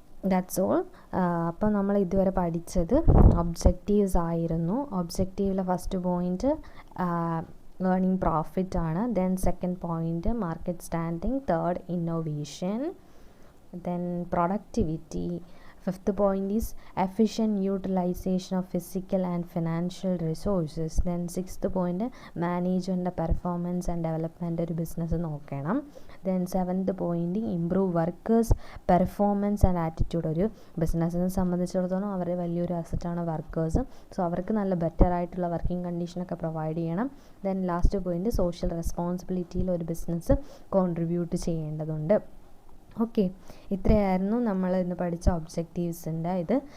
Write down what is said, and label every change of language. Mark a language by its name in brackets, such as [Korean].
[English] That's all. [Malayalam] അപ്പോൾ നമ്മൾ ഇതുവരെ പഠിച്ചത് ഒബ്ജക്റ്റീവ്സ് ആയിരുന്നു. [English] ഒബ്ജക്റ്റീവിലെ first point earning profit ആണ്. Then second point market standing, third innovation, then productivity. Fifth point is efficient utilization of physical and financial resources. Then sixth point, management performance and development [Malayalam] ഒരു business നോക്കണം. [English] Then seventh point, improve workers performance and attitude. [Malayalam] ഒരു ബിസിനസ്സിനെ സംബന്ധിച്ചിടത്തോളം അവരുടെ വലിയൊരു അസറ്റാണ് workers. So അവർക്ക് നല്ല better ആയിട്ടുള്ള വർക്കിംഗ് കണ്ടീഷനൊക്കെ പ്രൊവൈഡ് ചെയ്യണം. ദെൻ ലാസ്റ്റ് പോയിന്റ്, സോഷ്യൽ റെസ്പോൺസിബിലിറ്റിയിൽ ഒരു ബിസിനസ് കോൺട്രിബ്യൂട്ട് ചെയ്യേണ്ടതുണ്ട്. ഓക്കെ, ഇത്രയായിരുന്നു നമ്മൾ ഇന്ന് പഠിച്ച ഒബ്ജക്റ്റീവ്സിൻ്റെ ഇത്.